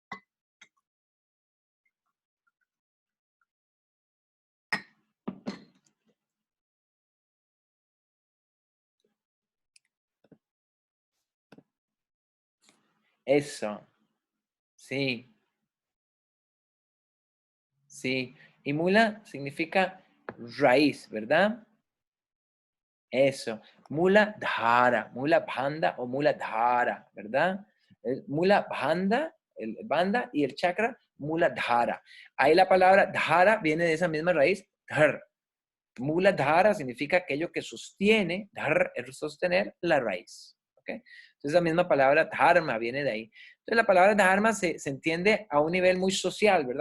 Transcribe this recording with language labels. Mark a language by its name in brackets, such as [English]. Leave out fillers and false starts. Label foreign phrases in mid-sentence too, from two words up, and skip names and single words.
[Spanish] Eso. Sí. Sí. Y mula significa raíz, ¿verdad? Eso. Mula dhara, mula banda o mula dhara, ¿verdad? Mula banda, el banda y el chakra, mula dhara. Ahí la palabra dhara viene de esa misma raíz, dhar. Mula dhara significa aquello que sostiene, dhar es sostener la raíz. ¿ok? Entonces la misma palabra dharma viene de ahí. Entonces la palabra dharma se entiende a un nivel muy social, ¿verdad?